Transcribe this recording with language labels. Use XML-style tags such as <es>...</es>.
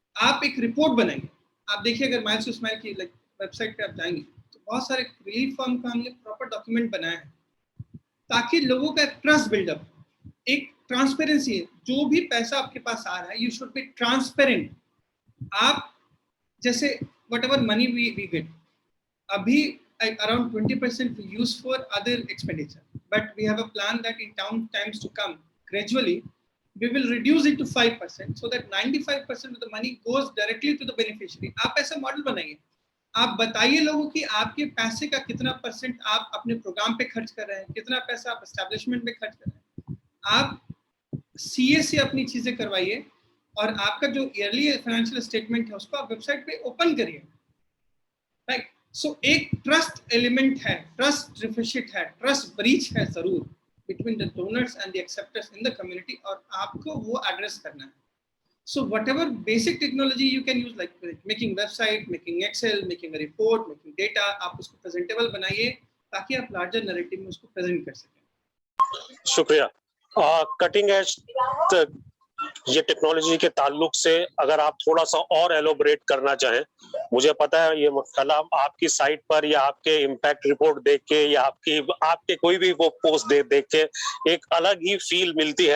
<hi>आप एक रिपोर्ट बनाएंगे। आप देखिए अगर माइल्स टू स्माइल की वेबसाइट पे आप जाएंगे तो बहुत सारे रिलीफ फॉर्म का हमने प्रॉपर डॉक्यूमेंट बनाया है ताकि लोगों का ट्रस्ट बिल्डअप, एक ट्रांसपेरेंसी है। जो भी पैसा आपके पास आ रहा है,</hi> <en>You should be transparent.</en> <hi>आप जैसे</hi> <en>Whatever money we get, अभी around 20% we use for other expenditure, but we have a plan that in times to come gradually we will reduce it to 5% so that 95% of the money goes directly to the beneficiary.</en> <hi>आप ऐसा model बनाइए, आप बताइए लोगों की आपके पैसे का कितना परसेंट आप अपने प्रोग्राम पे खर्च कर रहे हैं, कितना पैसा आप एस्टैब्लिशमेंट पे खर्च कर रहे हैं। आप सीए से अपनी चीजें करवाइए और आपका जो ईयरली फाइनेंशियल स्टेटमेंट है उसको आप वेबसाइट पे ओपन करिए, राइट? सो एक ट्रस्ट एलिमेंट है, ट्रस्ट डिफिसिट है, ट्रस्ट ब्रीच है जरूर</hi> <en>between the donors and the acceptors in the community,</en> <hi>और आपको वो एड्रेस करना है।</hi> <en>So whatever basic technology you can use, like making website, making Excel, making a report, making data,</en> <hi>आप उसको presentable बनाइए ताकि आप larger narrative में उसको present कर सकें. शुक्रिया. कटिंग एज ये टेक्नोलॉजी के ताल्लुक से अगर आप थोड़ा सा और एलोबरेट करना चाहें, मुझे पता है ये कलाम आपकी साइट पर या आपके इम्पैक्ट रिपोर्ट देख के या आपके कोई भी वो पोस्ट देख के एक अलग ही फील मिलती है.</hi>